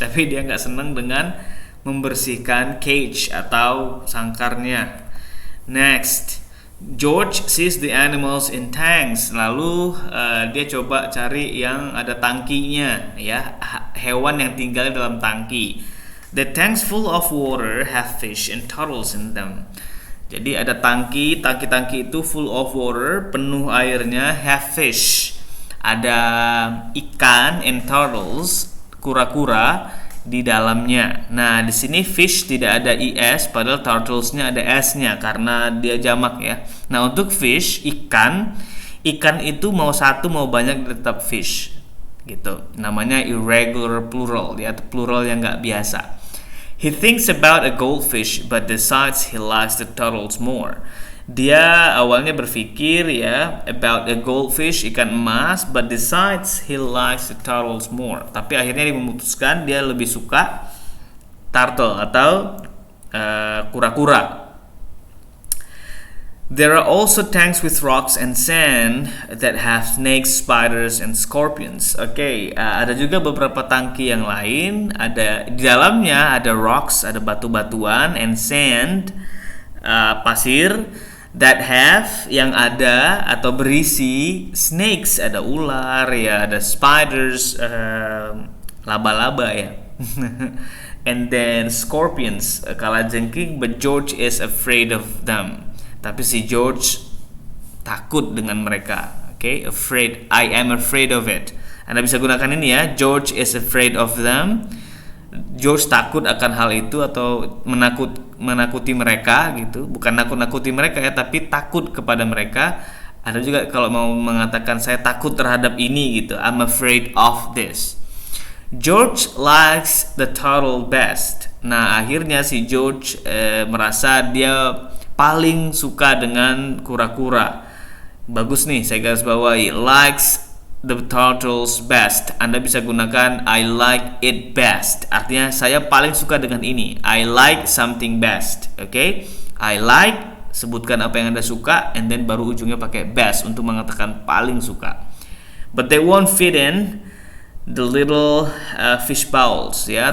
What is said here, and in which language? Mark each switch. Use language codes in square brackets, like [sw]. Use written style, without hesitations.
[id] Tapi dia nggak senang dengan membersihkan cage atau sangkarnya. [en] Next, George sees the animals in tanks. [id] Lalu dia coba cari yang ada tangkinya ya, hewan yang tinggal dalam tangki. [en] The tanks full of water have fish and turtles in them. [id] Jadi ada tangki itu [en] full of water, [id] penuh airnya, [en] have fish. [id] Ada ikan and turtles, kura-kura di dalamnya. Nah, di sini fish tidak ada is, padahal turtlesnya ada s-nya karena dia jamak ya. Nah, untuk fish, ikan itu mau satu mau banyak tetap fish gitu. Namanya irregular plural ya, plural yang nggak biasa. [en] He thinks about a goldfish but decides he likes the turtles more. [id] Dia awalnya berpikir ya [en] about a goldfish, [id] ikan emas, [en] but decides he likes the turtles more. [id] Tapi akhirnya dia memutuskan dia lebih suka turtle atau kura-kura. [en] There are also tanks with rocks and sand that have snakes, spiders, and scorpions. [id] Ada juga beberapa tangki yang lain. Ada di dalamnya ada rocks, ada batu-batuan, and sand, pasir, that have yang ada atau berisi snakes, ada ular ya, ada spiders, laba-laba ya. [en] And then scorpions, kalajengking, but George is afraid of them. [id] Tapi si George takut dengan mereka. Afraid. [en] I am afraid of it. [id] Anda bisa gunakan ini ya. [en] George is afraid of them. [id] George takut akan hal itu atau menakuti mereka gitu. Bukan nakut-nakuti mereka ya, tapi takut kepada mereka. Ada juga kalau mau mengatakan saya takut terhadap ini gitu. [en] I'm afraid of this. George likes the turtle best. [id] Nah, akhirnya si George merasa dia paling suka dengan kura-kura. Bagus nih, saya garis bawahi. [en] Likes the turtles best. [id] Anda bisa gunakan [en] I like it best. [id] Artinya saya paling suka dengan ini. [en] I like something best. I like, [id] sebutkan apa yang Anda suka, [en] and then [id] baru ujungnya pakai best untuk mengatakan paling suka. [en] But they won't fit in the little fish bowls ya.